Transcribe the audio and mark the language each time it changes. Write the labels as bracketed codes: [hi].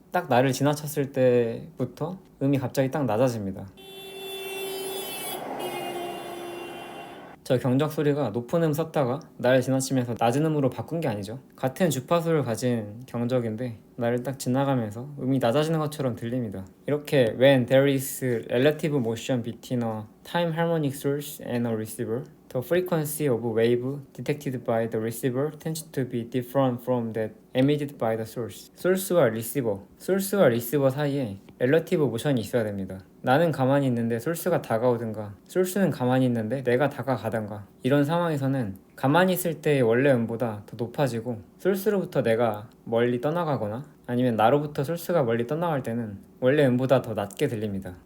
[ko] 딱 나를 지나쳤을 때부터 음이 갑자기 딱 낮아집니다. 저 경적 소리가 높은 음 썼다가 나를 지나치면서 낮은 음으로 바꾼 게 아니죠. 같은 주파수를 가진 경적인데 나를 딱 지나가면서 음이 낮아지는 것처럼 들립니다. 이렇게 [en] when there is relative motion between a time harmonic source and a receiver, the frequency of wave detected by the receiver tends to be different from that emitted by the source. [ko] 소스와 리시버 사이에 relative 모션이 있어야 됩니다. 나는 가만히 있는데 솔스가 다가오든가 솔스는 가만히 있는데 내가 다가가든가 이런 상황에서는 가만히 있을 때의 원래 음보다 더 높아지고 솔스로부터 내가 멀리 떠나가거나 아니면 나로부터 솔스가 멀리 떠나갈 때는 원래 음보다 더 낮게 들립니다.